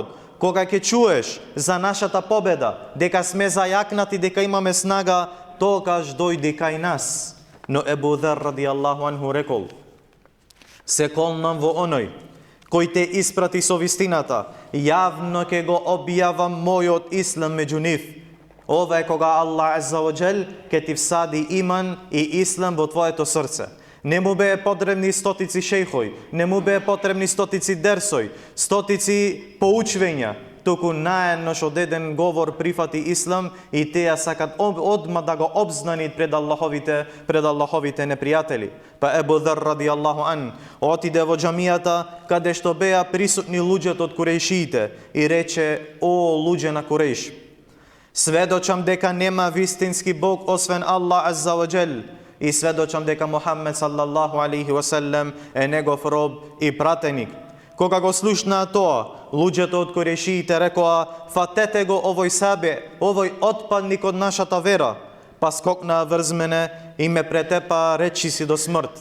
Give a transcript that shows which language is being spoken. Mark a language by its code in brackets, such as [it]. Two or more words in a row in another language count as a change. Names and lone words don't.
[mk] Кога ќе чуеш за нашата победа, дека сме зајакнати, дека имаме снага, тогаш дојди кај нас. Но Ебу Дар [ar] رضي الله عنه [mk] рекол: се колнам во оној кој те испрати со вистината, јавно ќе го објавам мојот ислам меѓу нив. Ова е кога Аллах [ar] عز وجل [mk] ќе ти всади иман и ислам во твоето срце. Не му бе потребни стотици шејхој, не му бе потребни стотици дерсој, стотици поучвења, туку наеднош од еден говор прифати ислам и теа сакат одма да го обзнанит пред Аллаховите непријатели. Па Ебу Дар [ar] رضي الله عن [mk] отиде во џамијата каде што беа присутни луѓето од Курејшиите и рече: о луѓе на Курејш, сведочам дека нема вистински Бог освен Аллах [ar] عز وجل [mk] и сведочам дека Мухаммед [ar] صلى الله عليه وسلم [mk] е негов роб и пратеник. Кога го слушнаа тоа, луѓето од Курејшиите рекоа: фатете го овој сабе, овој отпадник од нашата вера. Па скокнаа врз мене и ме претепа речи си до смрт.